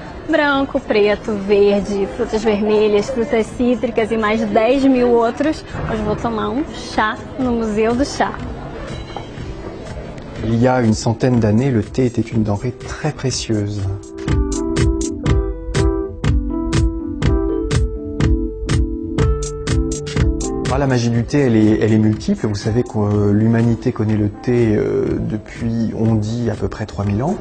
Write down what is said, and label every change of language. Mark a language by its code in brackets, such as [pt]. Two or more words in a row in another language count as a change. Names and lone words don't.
[pt] branco, preto, verde, frutas vermelhas, frutas cítricas e mais 10.000 outros. Hoje vou tomar um chá no Museu do Chá. [fr] Il y a une centaine d'années, le thé était une denrée très précieuse. La magie du thé, elle est multiple. Vous savez que l'humanité connaît le thé depuis, on dit, à peu près 3000 ans.